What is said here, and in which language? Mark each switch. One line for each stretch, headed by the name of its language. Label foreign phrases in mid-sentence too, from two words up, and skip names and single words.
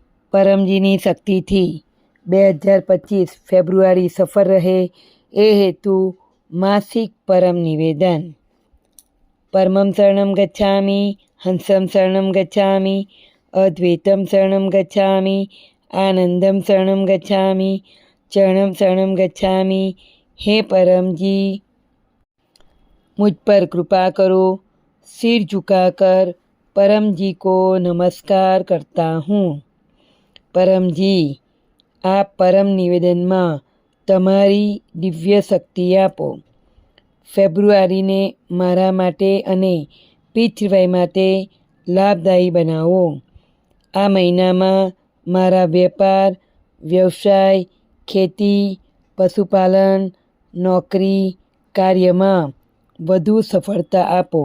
Gujarati: પરમજીની શક્તિથી 2025 ફેબ્રુઆરી સફળ રહે એ હેતુ માસિક પરમ નિવેદન.
Sanskrit: પરમં શરણં ગચ્છામિ, હંસં શરણં ગચ્છામિ, અદ્વૈતમ શરણં ગચ્છામિ, આનંદમ શરણં ગચ્છામિ, ચરણં શરણં ગચ્છામિ.
Hindi: હે परमजी, मुझ पर कृपा करो. सिर झुकाकर परम जी को नमस्कार करता हूँ.
Gujarati: परमજી, આ પરમ નિવેદનમાં તમારી દિવ્ય શક્તિ આપો. ફેબ્રુઆરીને મારા માટે અને પીતૃભાઈ માટે લાભદાયી બનાવો. આ મહિનામાં મારા વેપાર, વ્યવસાય, ખેતી, પશુપાલન, નોકરી, કાર્યમાં વધુ સફળતા આપો.